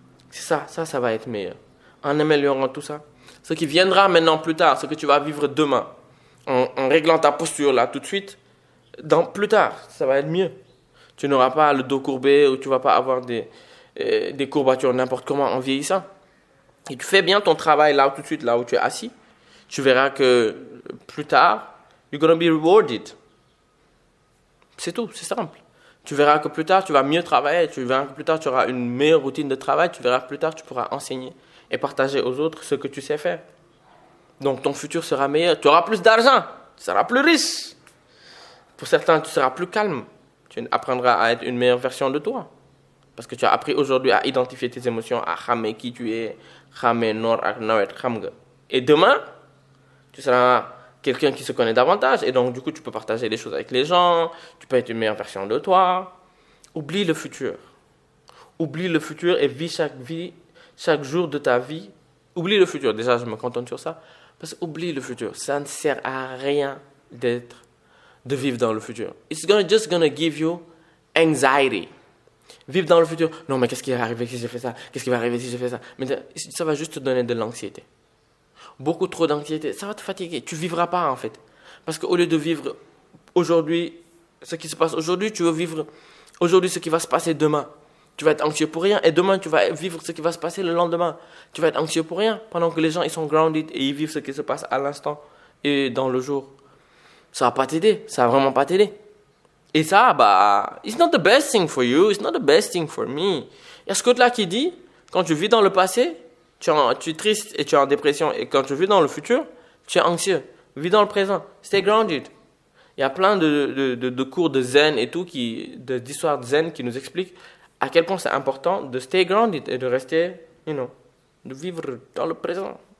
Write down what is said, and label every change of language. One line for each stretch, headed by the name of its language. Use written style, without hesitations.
French: C'est ça va être meilleur. En améliorant tout ça. Ce qui viendra maintenant plus tard, ce que tu vas vivre demain, en réglant ta posture là tout de suite, plus tard, ça va être mieux. Tu n'auras pas le dos courbé ou tu ne vas pas avoir des courbatures n'importe comment en vieillissant. Et tu fais bien ton travail là tout de suite, là où tu es assis. Tu verras que plus tard,
English: you're going to be rewarded.
French: C'est tout, c'est simple. Tu verras que plus tard, tu vas mieux travailler. Tu verras que plus tard, tu auras une meilleure routine de travail. Tu verras que plus tard, tu pourras enseigner et partager aux autres ce que tu sais faire. Donc, ton futur sera meilleur. Tu auras plus d'argent. Tu seras plus riche. Pour certains, tu seras plus calme. Tu apprendras à être une meilleure version de toi. Parce que tu as appris aujourd'hui à identifier tes émotions, à savoir qui tu es, savoir
Wolof: nord ak nawet, xam nga.
French: Et demain, tu seras quelqu'un qui se connaît davantage. Et donc, du coup, tu peux partager les choses avec les gens. Tu peux être une meilleure version de toi. Oublie le futur. Oublie le futur et vis chaque jour de ta vie. Oublie le futur. Déjà, je me contente sur ça. Parce que oublie le futur. Ça ne sert à rien de vivre dans le futur.
English: It's just gonna give you anxiety.
French: Vivre dans le futur. Non, mais qu'est-ce qui va arriver si j'ai fait ça? Qu'est-ce qui va arriver si j'ai fait ça? Mais ça va juste te donner de l'anxiété. Beaucoup trop d'anxiété. Ça va te fatiguer. Tu vivras pas, en fait. Parce qu'au lieu de vivre aujourd'hui, ce qui se passe aujourd'hui, tu veux vivre aujourd'hui ce qui va se passer demain. Tu vas être anxieux pour rien. Et demain, tu vas vivre ce qui va se passer le lendemain. Tu vas être anxieux pour rien. Pendant que les gens, ils sont grounded et ils vivent ce qui se passe à l'instant et dans le jour. Ça va pas t'aider. Ça va vraiment pas t'aider. Et ça,
English: it's not the best thing for you. It's not the best thing for me.
French: Il y a ce côté-là qui dit, quand tu vis dans le passé, tu es triste et tu es en dépression. Et quand tu vis dans le futur, tu es anxieux. Vis dans le présent.
English: Stay grounded.
French: Il y a plein de cours de zen et tout, d'histoires de zen qui nous expliquent à quel point c'est important de
English: stay grounded
French: et de rester, de vivre dans le présent.